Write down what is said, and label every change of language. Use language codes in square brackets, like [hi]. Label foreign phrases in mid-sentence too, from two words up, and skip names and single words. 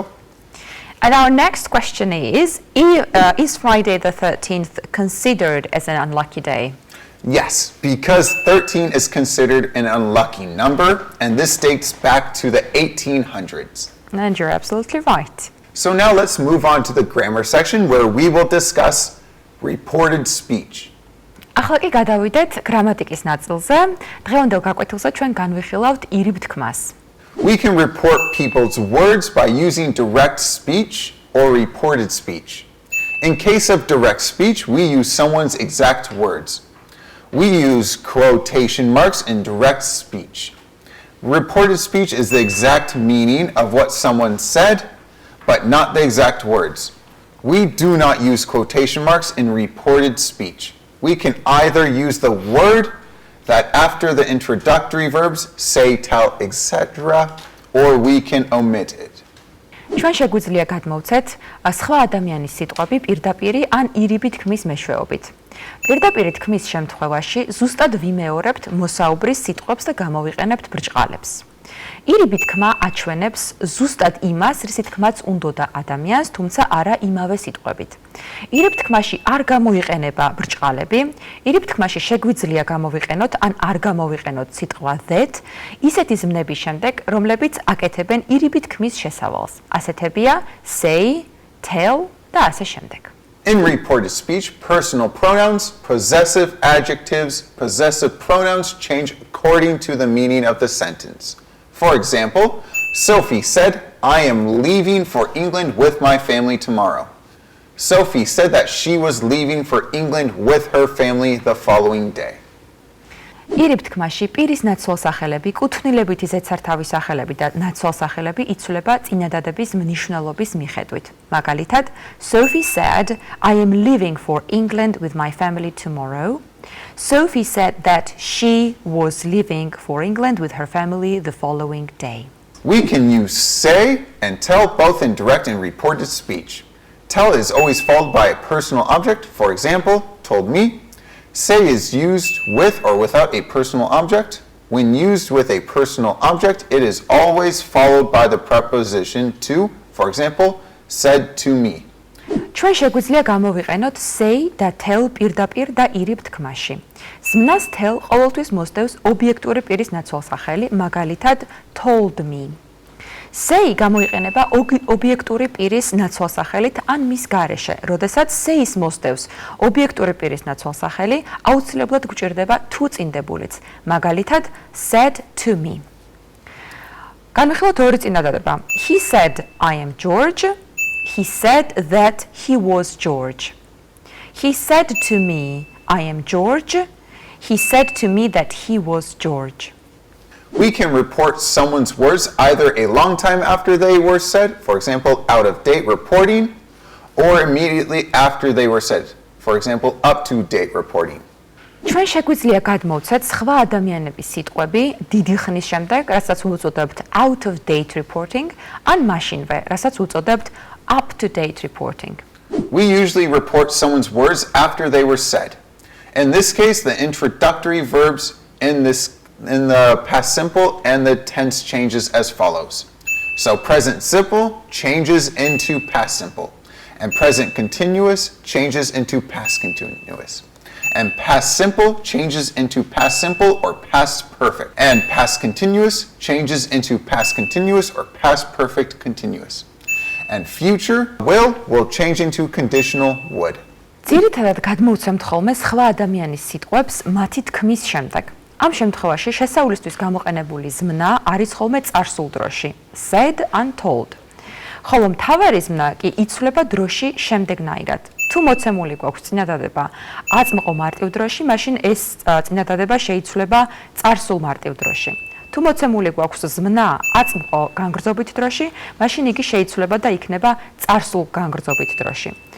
[en] And our next question is Friday the 13th considered as an unlucky day? Yes, because 13 is considered an unlucky number, and this dates back to the 1800s. And you're absolutely right. So now let's move on to the grammar section where we will discuss reported speech. [ka] ახლა კი გადავიდეთ გრამატიკის ნაწილზე. დღევანდელ გაკვეთილზე ჩვენ განვიხილავთ ირიბ თქმას. [en] We can report people's words by using direct speech or reported speech. In case of direct speech, we use someone's exact words. We use quotation marks in direct speech. Reported speech is the exact meaning of what someone said, but not the exact words. We do not use quotation marks in reported speech. We can either use the word that after the introductory verbs say, tell, etc., or we can omit it. [ka] ჩვენ შეგვიძლია გადმოვცეთ სხვა ადამიანის სიტყვები პირდაპირი ან ირიბი თქმის მეშვეობით. პირდაპირი თქმის შემთხვევაში ზუსტად ვიმეორებთ მოსაუბრის სიტყვებს და გამოვიყენებთ ბრჭყალებს. ირიბი თქმა აჩვენებს ზუსტად იმას, რის თქმაც უნდოდა ადამიანს, თუმცა არა იმავე სიტყვებით. ირიბ თქმაში არ გამოიყენება ბრჭყალები, ირიბ თქმაში შეგვიძლია გამოვიყენოთ ან არ გამოვიყენოთ სიტყვა that, ისეთი ზმნების შემდეგ, რომლებიც აკეთებენ ირიბი თქმის შესავალს. ასეთებია say, tell და ასე შემდეგ. [en] In reported speech, personal pronouns, possessive adjectives, possessive pronouns change according to the meaning of the sentence. For example, Sophie said, I am leaving for England with my family tomorrow. Sophie said that she was leaving for England with her family the following day. [ka] ირიბ თქმაში პირის ნაცვალსახელები, კუთვნილებითი ზეცართავის სახელები და ნაცვალსახელები იცვლება წინადადების მნიშვნელობის მიხედვით. მაგალითად, [en] Sophie said, I am leaving for England with my family tomorrow. Sophie said that she was leaving for England with her family the following day. We can use say and tell both in direct and reported speech. Tell is always followed by a personal object. For example, told me. Say is used with or without a personal object. When used with a personal object, it is always followed by the preposition to. For example, said to me. [ka] ჩვენ შეგვიძლია გამოვიყენოთ say და tell პირდაპირ და ირიბ თქმაში. ზმნას tell ყოველთვის მოსდევს ობიექტური პირის ნაცვალსახელი, მაგალითად [en] told me. [ka] Say გამოიყენება ობიექტური პირის ნაცვალსახელით ან მის გარეშე. როდესაც say-ს მოსდევს ობიექტური პირის ნაცვალსახელი, აუცილებლად გვჭირდება to წინდებულიც. მაგალითად [en] said to me. [ka] განვიხილოთ ორი წინადადება. [en] He said I am George. He said that he was George. He said to me, I am George. He said to me that he was George. We can report someone's words either a long time after they were said, for example, out-of-date reporting, or immediately after they were said, for example, up-to-date reporting. [ka] ჩვენ შეგვიძლია გადმოვცეთ სხვა ადამიანების სიტყვები დიდი ხნის შემდეგ, რასაც უწოდებთ [en] out-of-date reporting, [ka] ან მაშინვე, რასაც უწოდებთ [en] up-to-date reporting. We usually report someone's words after they were said. In this case, the introductory verbs in the past simple and the tense changes as follows. So present simple changes into past simple, and present continuous changes into past continuous. And past simple changes into past simple or past perfect. And past continuous changes into past continuous or past perfect continuous. And future will change into conditional would. [ka] ძირითადად გადმოვცემთ ხოლმე სხვა ადამიანის სიტყვებს მათი თქმის შემდეგ. ამ შემთხვევაში შესავლისთვის გამოყენებული ზმნა არის ხოლმე წარსულ დროში, [en] said and told. [ka] ხოლო მთავარი ზმნა კი იცვლება დროში შემდეგნაირად. თუ მოცემული გვაქვს წინადადება აწმყო მარტივ დროში, მაშინ ეს წინადადება შეიცვლება წარსულ მარტივ დროში. თუ მოცემული გვაქვს ზმნა აწმყო განგრძობით დროში, მაშინ იგი შეიცვლება და იქნება წარსულ განგრძობით დროში.